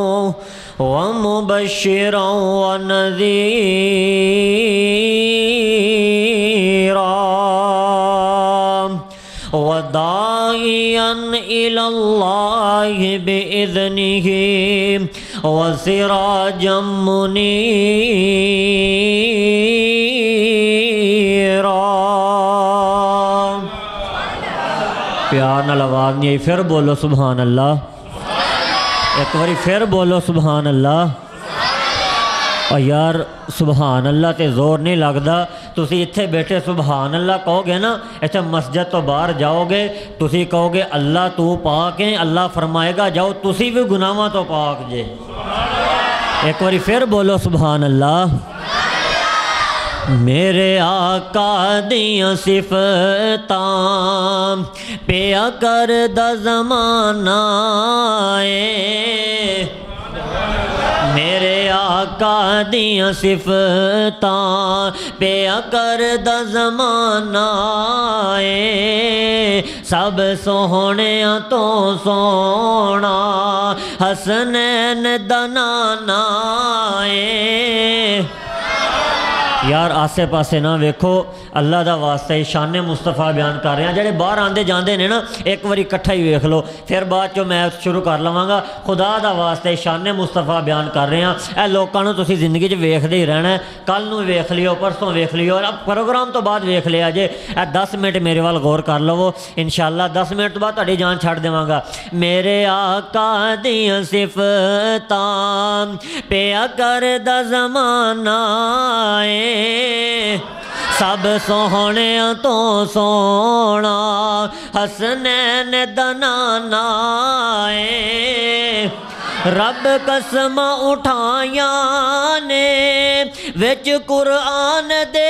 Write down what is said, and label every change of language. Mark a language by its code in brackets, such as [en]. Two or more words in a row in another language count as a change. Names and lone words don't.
[ar] ومبشرا ونذيرا وداعيا إلى الله بإذنه وسراجا منيرا۔ [pa] پیار نال آواز نہیں آئی، پھر بولو [ar] سبحان اللہ، [pa] ایک باری پھر بولو [ar] سبحان اللہ۔ [pa] اور یار [ar] سبحان اللہ [pa] تے زور نہیں لگتا، تسی اتھے بیٹھے [ar] سبحان اللہ [pa] کہو گے نا، ایسے مسجد تو باہر جاؤ گے تسی کہو گے اللہ تو پاک ہے، اللہ فرمائے گا جاؤ تسی بھی گناہاں تو پاک جے۔ ایک باری پھر بولو [ar] سبحان اللہ۔ [pa] میرے آقا دیاں صفتاں پیا کردہ زمانہ ہے، میرے آقا دیاں صفتاں پیا کردہ زمانہ ہے، سب سوہنیاں تو سونا حسنین دا نانا ہے۔ یار آسے پاسے نہ ویکھو، اللہ دا واسطہ شان مصطفیٰ بیان کر رہے ہیں، جڑے باہر آندے جاندے نے نا ایک باری کٹھا ہی ویکھ لو، پھر بعد چوں میں شروع کر لواں گا۔ خدا دا واسطہ شان مصطفیٰ بیان کر رہے ہیں، اے لوکاں نوں تسی زندگی 'چ ویکھدے ہی رہنا ہے، کل نوں ویکھ لیو، پرسوں ویکھ لیو، اور اب پروگرام تو بعد ویکھ لیا جے، اے 10 منٹ میرے وال غور کر لو، انشاءاللہ 10 منٹ تو بعد تہاڈی جان چھڈ دیواں گا۔ میرے آقا دیاں صفتاں پیا کردہ زمانہ ہے، سب سوہنیاں تو سونا حسنین دا نانا ہے، رب قسم اٹھائیاں نے وچ قرآن دے